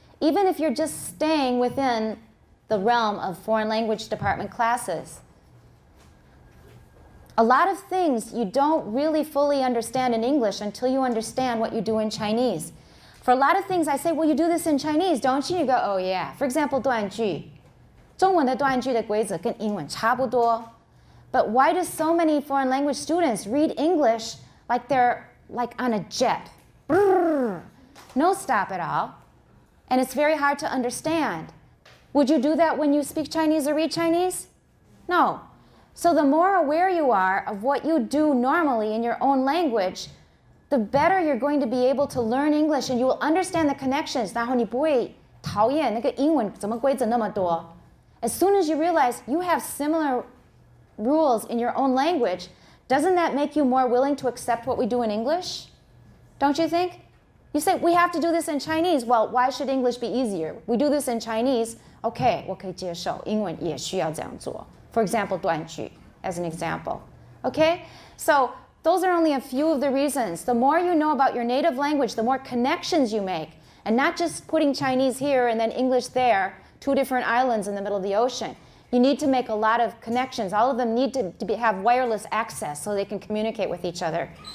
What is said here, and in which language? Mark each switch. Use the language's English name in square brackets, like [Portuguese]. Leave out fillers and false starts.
[English] Even if you're just staying within the realm of foreign language department classes, a lot of things you don't really fully understand in English until you understand what you do in Chinese. For a lot of things, I say, well, you do this in Chinese, don't you? You go, oh, yeah. For example, 断句. [Chinese] 中文的断句的规则跟英文差不多. [English] But why do so many foreign language students read English like they're like on a jet? Brrr. No stop at all. And it's very hard to understand. Would you do that when you speak Chinese or read Chinese? No. So the more aware you are of what you do normally in your own language, the better you're going to be able to learn English and you will understand the connections. [Chinese] 然后你不会讨厌那个英文怎么规则那么多. [English] As soon as you realize you have similar rules in your own language, doesn't that make you more willing to accept what we do in English? Don't you think? You say, we have to do this in Chinese. Well, why should English be easier? We do this in Chinese. [Chinese] Okay, 我可以接受，英文也需要这样做. [English] For example, 断句 as an example. Okay? So those are only a few of the reasons. The more you know about your native language, the more connections you make. And not just putting Chinese here and then English there, two different islands in the middle of the ocean. You need to make a lot of connections. All of them need to have wireless access so they can communicate with each other.